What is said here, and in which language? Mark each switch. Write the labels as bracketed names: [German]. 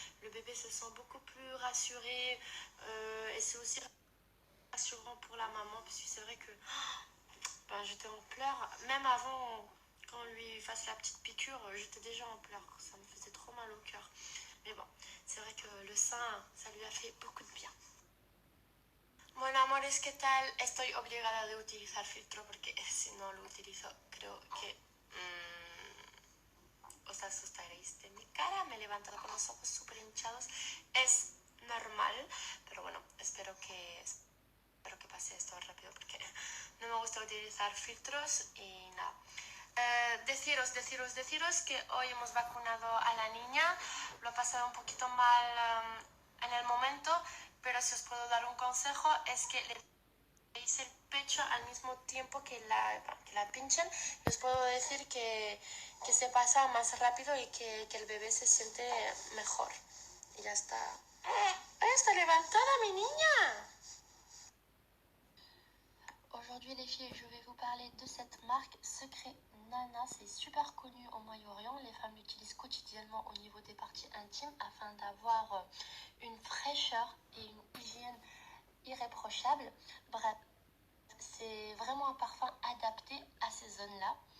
[French] Le bébé se sent beaucoup plus rassuré et c'est aussi rassurant pour la maman parce que c'est vrai que ben, j'étais en pleurs. Même avant, quand on lui fasse la petite piqûre, j'étais déjà en pleurs. Ça me faisait trop mal au cœur. Mais bon, c'est vrai que le sein, ça lui a fait beaucoup de bien. [Spanish] Bueno, amores, ¿qué tal? Estoy obligada de utilizar filtro porque si no lo utilizo, creo que os asustaréis de mi cara. Me he levantado con los ojos súper hinchados. Es normal, pero bueno, espero que pase esto rápido porque no me gusta utilizar filtros y nada. Deciros que hoy hemos vacunado a la niña. Lo ha pasado un poquito mal en el momento, pero si os puedo dar un consejo es que le deis el pecho al mismo tiempo que la pinchen. Les puedo decir que se pasa más rápido y que el bebé se siente mejor. Y ya está. ¡Ay, está levantada mi niña! [French] Aujourd'hui les filles, je vais vous parler de cette marque Secret Nana. C'est super connu au Moyen-Orient. Les femmes l'utilisent quotidiennement au niveau des parties intimes afin d'avoir une fraîcheur et une hygiène irréprochable. Bref, c'est vraiment un parfum adapté à ces zones-là.